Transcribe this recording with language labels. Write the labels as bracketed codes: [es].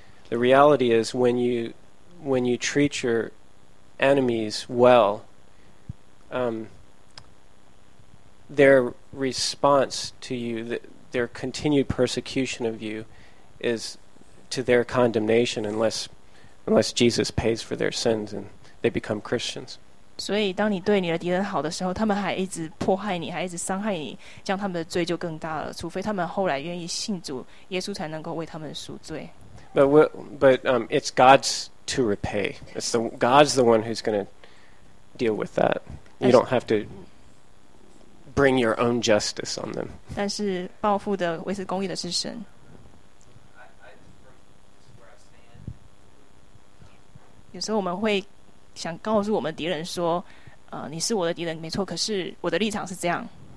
[en] The reality is when you treat your enemies well, their response to you, their continued persecution of you is to their condemnation unless Jesus pays for their sins and they become Christians. [zh] 所以当你对你的敌人好的时候，他们还一直迫害你，还一直伤害你，这样他们的罪就更大了，除非他们后来愿意信主，耶稣才能够为他们赎罪。 [en] But it's God's to repay. It's the, God's the one who's going to deal with that. You don't have to bring your own justice on them. [zh] 但是报复的为是公义的是神。有时候我们会想告诉我们敌人说，你是我的敌人，没错。可是我的立场是这样。